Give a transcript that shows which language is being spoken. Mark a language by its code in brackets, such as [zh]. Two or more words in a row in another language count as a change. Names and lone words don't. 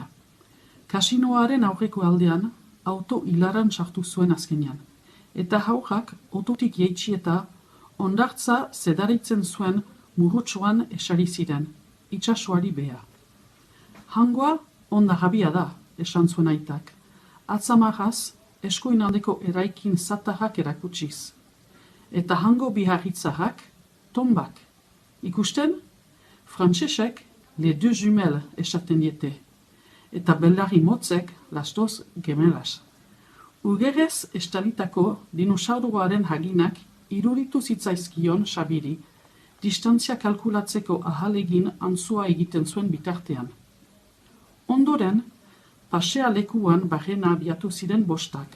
[eu] Kasinoaren aurreko aldean, auto hilaran sartu zuen azkenean, eta haurrak ototik jeitsi eta ondartza zedaritzen zuen murrutsuan esari ziren, itsasoari beha. Hangoa onda jabia da, esan zuen aitak. Atzamarraz, eskuinaldeko eraikin zatarrak erakutsiz. Eta hango biharritzarrak, tombak. Ikusten, frantsesek [fr] les deux jumelles [eu] esaten diete. Eta belarri motzek [es] las dos gemelas. [eu] Ugerez estalitako dinosauruaren haginak iruritu zitzaizkion Xabiri, distantzia kalkulatzeko ahalegin antzua egiten zuen bitartean. Ondoren, pasea lekuan barrena abiatu ziren bostak.